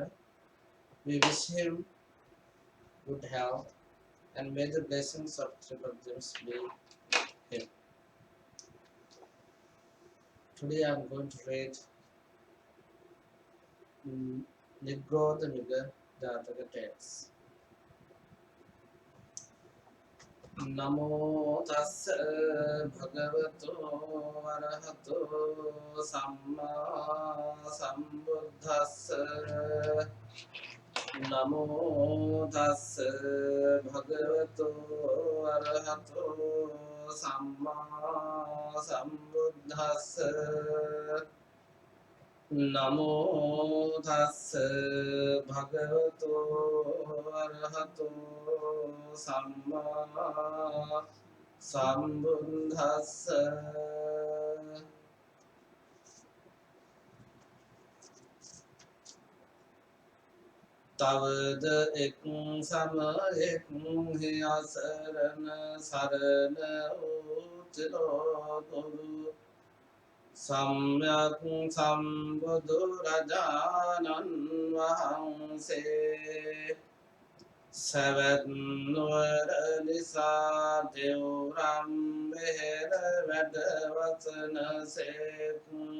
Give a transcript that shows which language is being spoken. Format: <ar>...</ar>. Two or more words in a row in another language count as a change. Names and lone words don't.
<en>We wish him good health and may the blessings of Triple Gems be Today I am going to read Nigrodhamiga Jataka text.</en> <pi>Namo tassa bhagavato arahato samma sambuddhassa. Namo tassa bhagavato arahato samma sambuddhassa. නමෝ තස්ස භගවතු අරහතු සම්මා සම්බුද්දස්ස.</pi> <si>තවද එක් සමයෙක් අසරණ සරණ උත්තරෝතුරු සම්්‍යක් සම්බුදුරජාණන් වහන්සේ සැවැත් නුවර නිසා දෙව්රම් බෙහෙර වැඩ වසනසේක්.</si>